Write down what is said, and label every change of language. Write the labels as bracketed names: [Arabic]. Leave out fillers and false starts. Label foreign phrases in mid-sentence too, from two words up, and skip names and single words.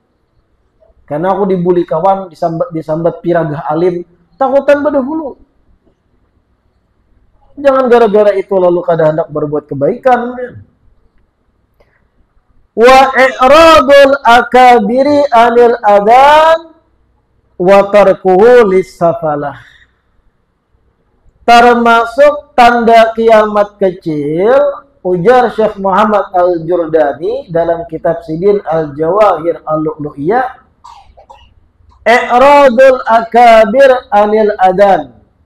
[Banjar] Karena aku dibully kawan, disambat piragah alim, takutan berdahulu. Jangan gara-gara itu lalu kada hendak berbuat kebaikan. [Arabic] Wa i'radul akabiri anil adan wa tarkuhu lissafalah. [Indonesian] Termasuk tanda kiamat kecil, ujar Syekh Muhammad Al-Jurdani dalam kitab Sidin Al-Jawahir Al-Lu'lu'iyah, [Arabic] i'radul akabir anil adan.